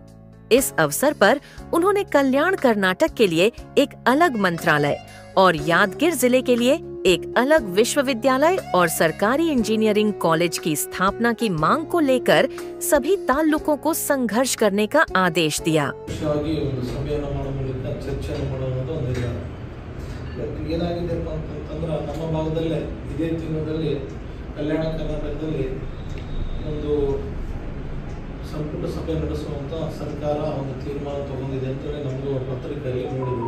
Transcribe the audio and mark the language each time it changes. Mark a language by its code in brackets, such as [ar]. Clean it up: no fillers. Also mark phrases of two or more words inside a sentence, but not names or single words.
[hi] इस अवसर पर उन्होंने कल्याण कर्नाटक के लिए एक अलग मंत्रालय और यादगिर जिले के लिए एक अलग विश्वविद्यालय और सरकारी [en] engineering college [hi] की स्थापना की मांग को लेकर सभी ताल्लुकों को संघर्ष करने का आदेश दिया। [kn] ಸಂಪುಟ ಸಭೆ ನಡೆಸುವಂತ ಸರ್ಕಾರ ಒಂದು ತೀರ್ಮಾನ ತಗೊಂಡಿದೆ ಅಂತ ನಮ್ಮದು ಪತ್ರಿಕೆಯಲ್ಲಿ ನೋಡಿದ್ವಿ.